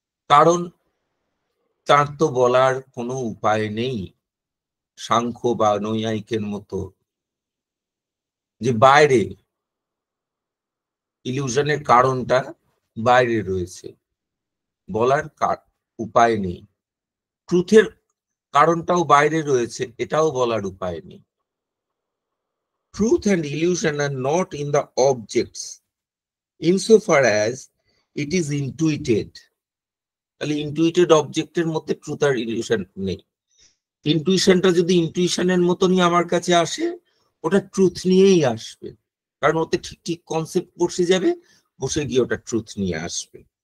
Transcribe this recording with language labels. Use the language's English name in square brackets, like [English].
[Bangla] কারণ তার তো বলার কোনো উপায় নেই, সাংখ্য বা নৈয়ায়িকের মতো, যে বাইরে ইলিউশনের কারণটা বাইরে রয়েছে, বলার উপায় নেই। ট্রুথের কারণটাও বাইরে রয়েছে, এটাও বলার উপায় নেই। [English] Truth and illusion are not in the objects insofar as it is intuited. [Bangla] তাহলে ইনটুইটেড অবজেক্টের মধ্যে ট্রুথ আর ইলিউশন নেই। ইনটুইশনটা যদি ইনটুইশনের মতনই আমার কাছে আসে, ওটা ট্রুথ নিয়েই আসবে, কারণ ওতে ঠিক ঠিক কনসেপ্ট বসে যাবে, বসে গিয়ে ওটা ট্রুথ নিয়ে আসবে।